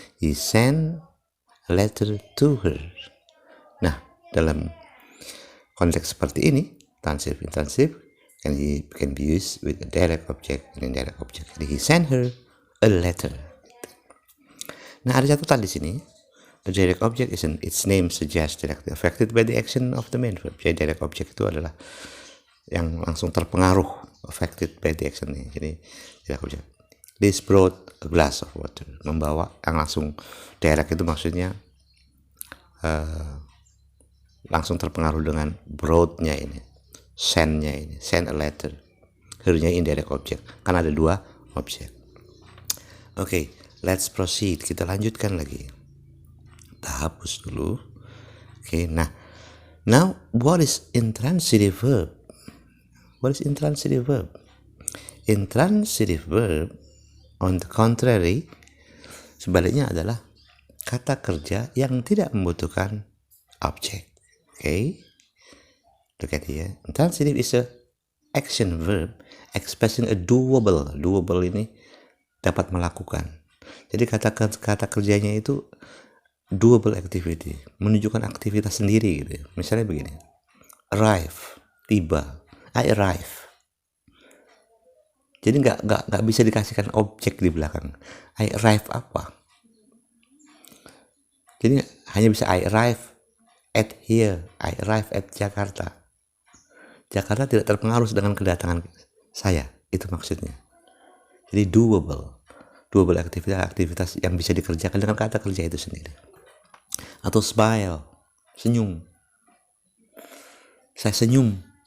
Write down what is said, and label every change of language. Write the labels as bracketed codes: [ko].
[en] He sent a letter to her. [id] Nah, dalam konteks seperti ini, [en] transitive intransitive can be used with a direct object and indirect object. [id] Jadi [en] he sent her a letter. [id] Nah, ada catatan di sini. [en] A direct object is its name suggests directly affected by the action of the main verb. [id] Jadi direct object itu adalah yang langsung terpengaruh, [en] affected by the action [id] ini. Jadi direct object. [en] Liz brought a glass of water. [id] Membawa, yang langsung direct itu maksudnya langsung terpengaruh dengan brought-nya ini, send-nya ini, [en] send a letter. Her-nya indirect object. [id] Kan ada dua objek. Oke, [en] let's proceed. [id] Kita lanjutkan lagi. Kita hapus dulu. [en] Oke, nah, now what is intransitive verb? What is intransitive verb? [id] Intransitive verb, [en] on the contrary, [id] sebaliknya adalah kata kerja yang tidak membutuhkan objek. [en] Okay? Look at here. Intransitive is a action verb expressing a doable. [id] Doable ini dapat melakukan. Jadi kata kerjanya itu doable activity, menunjukkan aktivitas sendiri gitu. Misalnya begini. Arrive, tiba. [en] I arrive. [id] Jadi nggak bisa dikasihkan objek di belakang. [en] I arrive [id] apa? Jadi hanya bisa [en] I arrive at here. I arrive at Jakarta. [id] Jakarta tidak terpengaruh dengan kedatangan saya. Itu maksudnya. Jadi doable. Doable aktivitas yang bisa dikerjakan dengan kata kerja itu sendiri. Atau smile, senyum. Saya senyum.